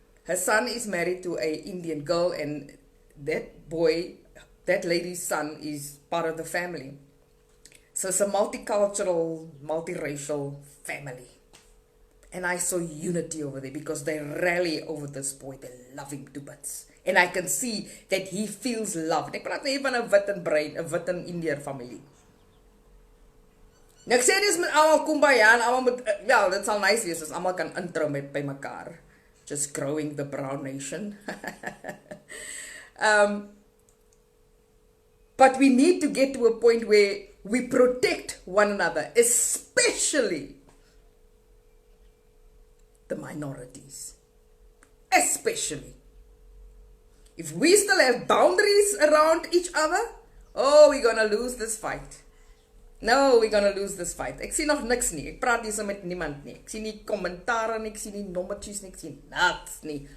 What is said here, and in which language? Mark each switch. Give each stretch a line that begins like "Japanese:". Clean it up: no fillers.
English: Her son is married to an Indian girl, and that boy, that lady's son, is part of the family. So it's a multicultural, multiracial family. And I saw unity over there because they rally over this boy. They love him to bits. And I can see that he feels loved.
Afrikaans: Ek praat nie van 'n wit en bruin, 'n wit en Indiër familie. Nou ek sê nie is met almal kumbaya en almal met, ja, dit sal nice wees as almal kan introu met by mekaar.
English: Just growing the brown nation. But we need to get to a point where we protect one another, especially the minorities. Especially. If we still have boundaries around each other, oh, we're gonna lose this fight. No, we're gonna lose this fight.
Afrikaans: Ek sien nog niks nie. Ek praat hier so met niemand nie. Ek sien nie kommentare nie, ek sien nie nommertjies nie, ek sien niks nie.